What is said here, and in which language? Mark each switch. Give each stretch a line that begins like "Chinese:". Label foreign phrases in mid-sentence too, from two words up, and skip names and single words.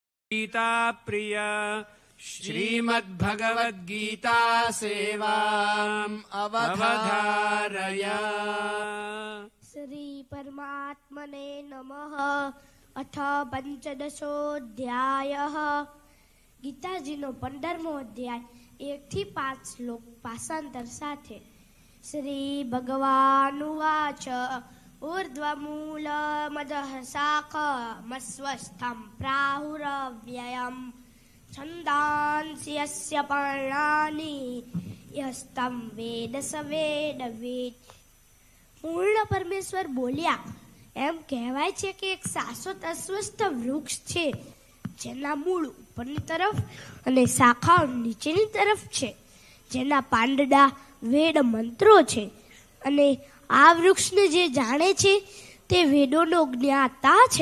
Sanskrit: गीता प्रिय श्रीमद्भगवद्गीता सेवाम् अवधारय। श्री परमात्मने नमः। अथ पंचदशोऽध्यायः।
Gujarati: ગીતાજીનો 15મો અધ્યાય 1 થી 5 શ્લોક ભાષાંતર સાથે।
Sanskrit: श्री भगवानुवाच ऊर्ध्वमूलमदः शाखमस्वस्थं प्राहुरव्ययम् छन्दांसि यस्य पर्णानि यस्तं वेद स वेदवित्।
Gujarati: પૂર્ણ પરમેશ્વર બોલ્યા, એમ કહેવાય છે કે એક શાશ્વત અસ્વસ્થ વૃક્ષ છે જેના મૂળ ઉપરની તરફ અને શાખાઓ નીચેની તરફ છે, જેના પાંદડા વેદ મંત્રો છે, અને આ વૃક્ષને જે જાણે છે તે વેદોનો જ્ઞાતા છે।